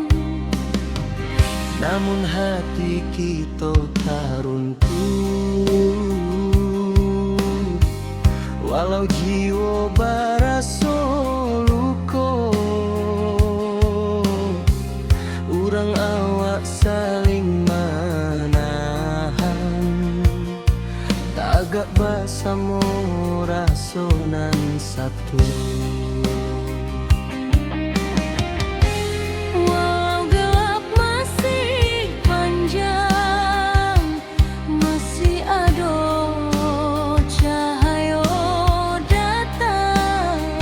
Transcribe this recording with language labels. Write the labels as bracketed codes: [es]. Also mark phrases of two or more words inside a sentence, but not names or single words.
[id] Namun hati kita tak runtuh, walau jiwa [min] baraso luko. Urang awak [id] saling menahan, tagak bersama rasonan satu. Walau gelap masih panjang, masih ada cahaya datang.